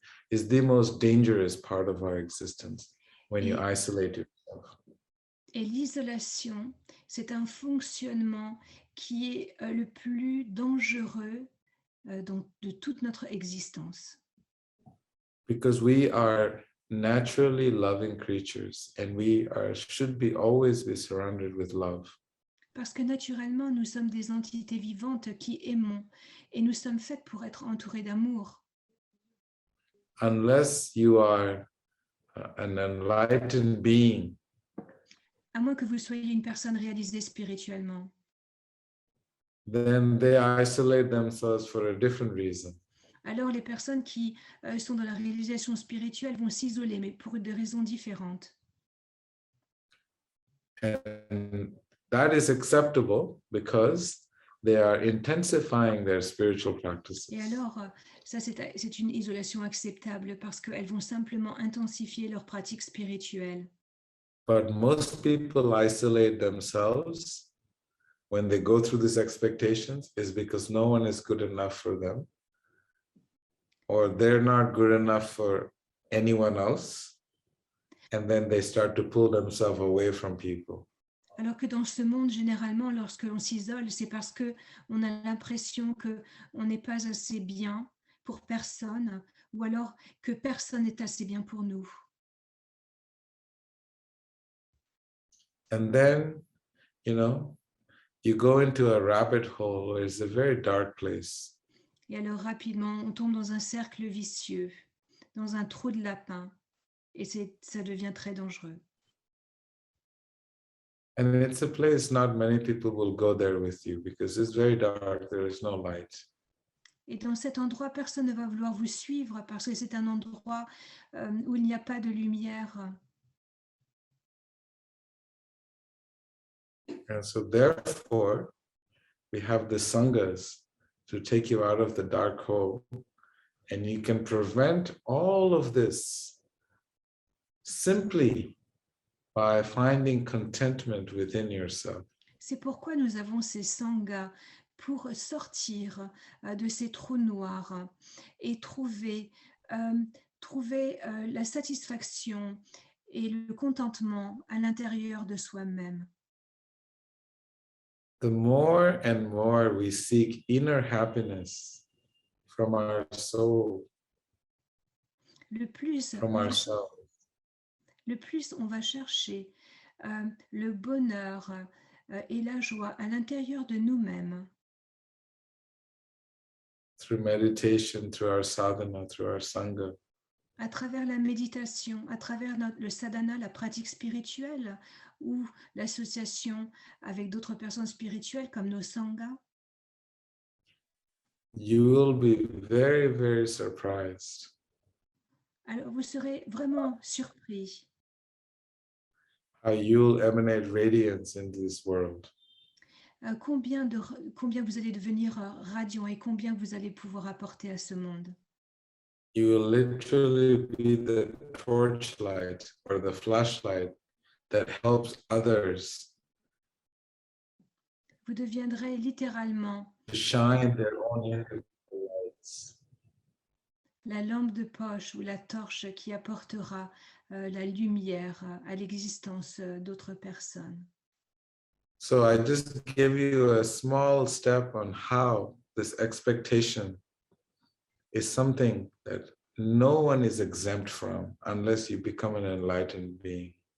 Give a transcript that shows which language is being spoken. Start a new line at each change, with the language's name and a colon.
English: Is the most dangerous part of our existence when you isolate yourself.
French: Et l'isolation, c'est un fonctionnement qui est le plus dangereux de toute notre existence.
English: Because we are naturally loving creatures and should always be surrounded with love.
French: Parce que naturellement, nous sommes des entités vivantes qui aimons et nous sommes faites pour être entourés d'amour.
English: Unless you are an enlightened being,
French: À moins que vous soyez une personne réalisée spirituellement.
English: then they isolate themselves for a different reason.
French: Alors les personnes qui sont dans la réalisation spirituelle vont s'isoler, mais pour des raisons différentes.
English: And that is acceptable because they are intensifying their spiritual practices.
French: Et alors, ça c'est une isolation acceptable parce qu'elles vont simplement intensifier leurs pratiques spirituelles.
English: But most people isolate themselves when they go through these expectations is because no one is good enough for them, or they're not good enough for anyone else. And then they start to pull themselves away from people.
French: Alors que dans ce monde, généralement, lorsque l'on s'isole, c'est parce qu'on a l'impression qu'on n'est pas assez bien pour personne, ou alors que personne n'est assez bien pour nous.
English: And then, you go into a rabbit hole where it's a very dark place.
French: Et alors rapidement, on tombe dans un cercle vicieux, dans un trou de lapin, et ça devient très dangereux.
English: And it's a place not many people will go there with you because it's very dark, there is no light.
French: Et dans cet endroit, personne ne va vouloir vous suivre parce que c'est un endroit où il n'y a pas de lumière.
English: And so therefore, we have the sanghas to take you out of the dark hole, and you can prevent all of this simply by finding contentment within yourself.
French: C'est pourquoi nous avons ces sanghas pour sortir de ces trous noirs et trouver la satisfaction et le contentement à l'intérieur de soi-même.
English: The more and more we seek inner happiness from our soul,
French: Le plus
English: from ourselves,
French: on va chercher le bonheur et la joie à l'intérieur de nous-mêmes.
English: through meditation, through our sadhana, through our sangha,
French: à travers la méditation, à travers le sadhana, la pratique spirituelle, ou l'association avec d'autres personnes spirituelles comme nos sanghas,
English: you will be very, very surprised
French: alors vous serez vraiment surpris
English: how you'll emanate radiance in this world.
French: combien vous allez devenir radiant et combien vous allez pouvoir apporter à ce monde.
English: You will literally be the torchlight or the flashlight that helps others
French: Vous deviendrez littéralement
English: to shine their own individual lights.
French: la lampe de poche ou la torche qui apportera la lumière à l'existence d'autres personnes.
English: So I just give you a small step on how this expectation is something that no one is exempt from unless you become an enlightened being.